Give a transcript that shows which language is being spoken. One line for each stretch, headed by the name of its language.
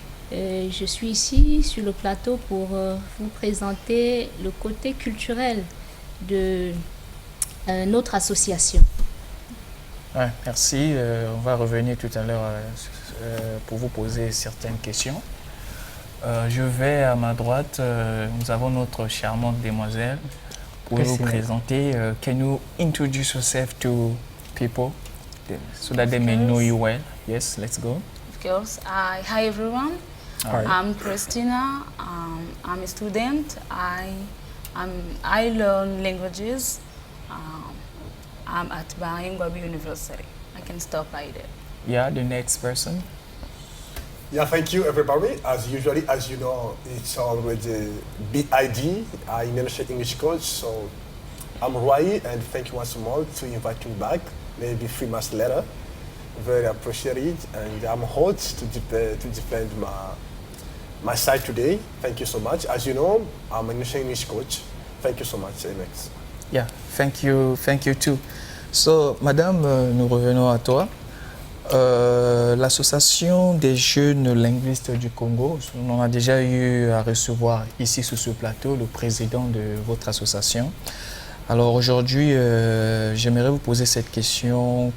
French: Je suis ici sur le plateau pour vous présenter le côté culturel de notre association. Ouais, merci. On va revenir tout à l'heure pour vous poser certaines questions. Je vais à ma droite. Nous avons notre charmante demoiselle. Pouvez-vous vous présenter?
English: Can you introduce yourself to people so that they may know you well? Yes, let's go. Of course. Hi everyone. Hi. I'm Christina. I'm a student. I learn languages. I'm at Bahingwabi University. I can stop by there. Yeah, the next person. Yeah, thank you everybody. As usually, as you know, it's already BID. I mentioned English coach, so I'm Roy, and thank you once more to invite me back. Maybe 3 months later. Very appreciated, and I'm hot to defend my side today. Thank you so much. As you know, I'm an English coach. Thank you so much, Alex. Yeah, thank you too.
French: So, Madame, nous revenons à toi. L'association des jeunes linguistes du Congo, on a déjà eu à recevoir ici sur ce plateau le président de votre association. Alors aujourd'hui, j'aimerais vous poser cette question.